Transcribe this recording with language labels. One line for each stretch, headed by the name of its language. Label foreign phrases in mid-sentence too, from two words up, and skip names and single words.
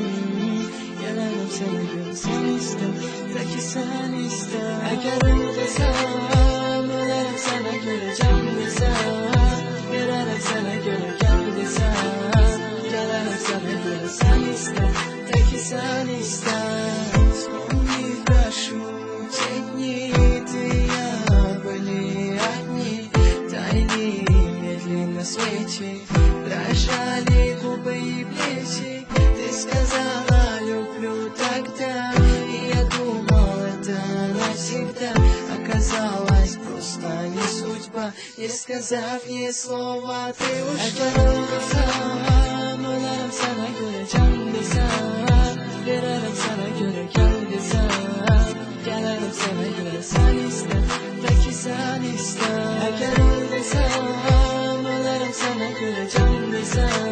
Turkish: Gelirim sana göre sen iste, ta ki sen iste. Eğer oradaysan olarım sana göre canlısın. Veririm sana göre kendisin. Gelirim sana göre sen iste, ta ki sen iste.
Russian: Вспомни прошу те дни, ты я были одни. Тайны медленно свечи, дрожали губы и плечи. Ты сказала люблю тогда, и я думал это навсегда. Оказалось просто не судьба, не сказав ни слова, ты ушла.
Turkish: Olarım sana göre canlısın. Veririm sana göre kendisın. Gelirim sana göre sen iste, ta ki sen iste. Eğer oradaysan olarım sana göre canlısın.